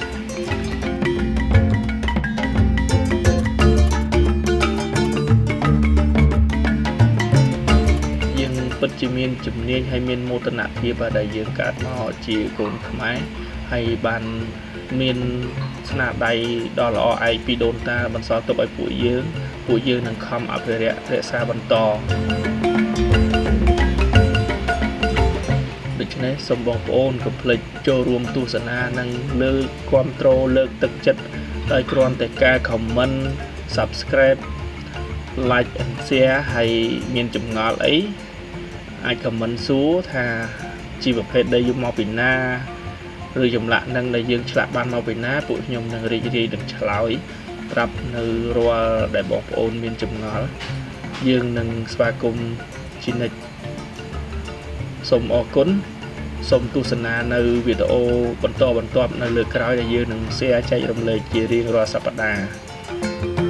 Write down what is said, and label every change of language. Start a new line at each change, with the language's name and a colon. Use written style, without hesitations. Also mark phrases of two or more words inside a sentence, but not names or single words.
Khmer: យើងពិតជាមានជំនាញហើយមានមោទនភាពដែលយើងកើតមកជាកូនខ្មែរហើយបានមានស្នាដៃដ៏ល្អឯកពីដូនតាបន្សល់ទុកឲ្យពួកយើងនឹងខំអភិរក្សរក្សាបន្ត ដូច្នេះសូមបងប្អូនកុំភ្លេចចូលរួមទស្សនានិងលើកគាំទ្រលើកទឹកចិត្តដោយគ្រាន់តែការ
English: comment subscribe like and share
Khmer: ហើយមានចម្ងល់អីអាច comment សួរថាជីវភេទ ដែលយកមកពីណាឬចម្លាក់នឹងដែលយើងឆ្លាក់បានមកពីណាពួកខ្ញុំនឹងរីករាយនឹងឆ្លើយប្រាប់នៅរាល់ដែលបងប្អូនមានចម្ងល់យើងនឹងស្វាគមន៍ជានិច្ចសូមអរគុណសូមទស្សនានៅវីដេអូបន្តបន្ទាប់នៅលើក្រោយដែលយើងនឹង share ចែករំលែកជារៀងរាល់សប្តាហ៍